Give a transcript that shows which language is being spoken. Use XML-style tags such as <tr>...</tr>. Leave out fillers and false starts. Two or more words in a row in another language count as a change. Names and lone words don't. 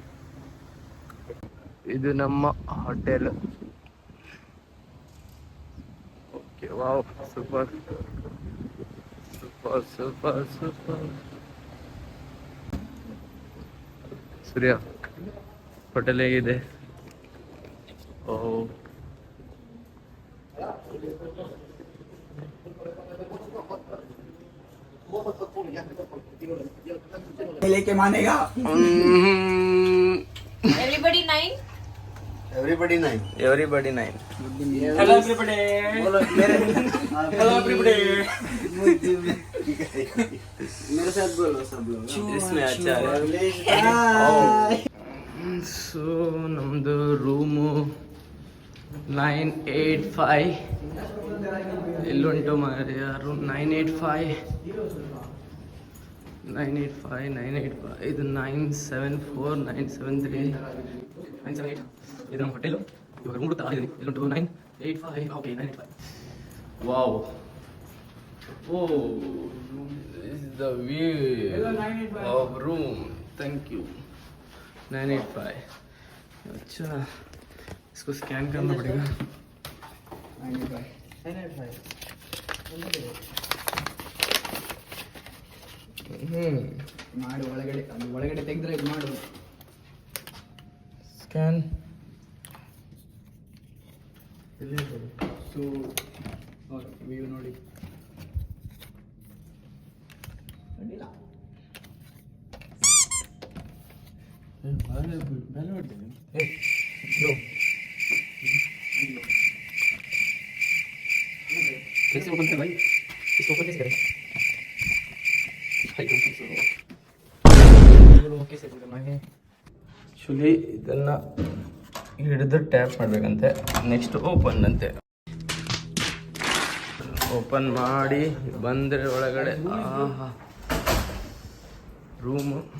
<kn>ಇದು ನಮ್ಮ ಹೋಟೆಲ್.</kn> <en>OK, wow, super super super super.</en> <kn>ಸೂರ್ಯ, ಹೋಟೆಲ್ ಹೇಗಿದೆ? ಓ,</kn> <hi>लेके मानेगा.</hi> <en>Everybody nine. Everybody nine. Everybody nine. Hello everybody. Hello everybody.</en> <hi>मेरे साथ बोलो सब लोग. इसमें अच्छा है.</hi> <kn>ಸೊ ನಮ್ದು ರೂಮು 985. ಎಲ್ಲುಂಟು ಮಾರಿ ರೂಮ್ 985. ಇದು 974, 973, 978. ಇದು ನಮ್ಮ ಹೋಟೆಲು. ಇವಾಗ ರೂಮ್ ಹುಡುಕ್ತಾ ಇದ್ದೀನಿ. ಎಲ್ಲುಂಟು 985. ಓಕೆ, 985.</kn> <en>Wow. Oh, this is the view of room. Thank you. 985.</en> <hi>अच्छा, इसको स्कैन करना पड़ेगा. 985.</hi> <kn>ಮಾಡು, ಒಳಗಡೆ ಅದು ಒಳಗಡೆ ತೆಗೆದ್ರೆ ಇದು ಮಾಡು. ಸ್ಕ್ಯಾನ್. ಸೊ ವ್ಯೂ ನೋಡಿ. ಅಡ್ಡಿಲ್ಲ.</kn> <hi>कैसे ओपन करें भाई? इसको ओपन कैसे करें?</hi> <kn>ಆ್ಯಕ್ಚುಲಿ ಇದನ್ನು ಹಿಡಿದು ಟ್ಯಾಪ್ ಮಾಡಬೇಕಂತೆ.</kn> <en>next open</en> <kn>ಅಂತೆ. ಓಪನ್ ಮಾಡಿ ಬಂದರೆ ಒಳಗಡೆ ರೂಮು.</kn>